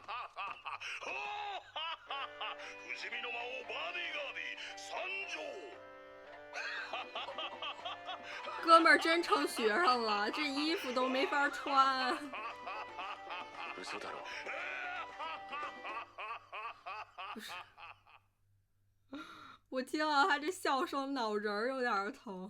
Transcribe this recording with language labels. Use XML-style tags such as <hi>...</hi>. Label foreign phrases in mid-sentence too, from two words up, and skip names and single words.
<ja>不死身の魔王バーディーガーディ参上。</ja> <zh>哥们儿真成学生了，这衣服都没法穿。不是，我听到他这笑声，脑仁儿有点疼。</zh>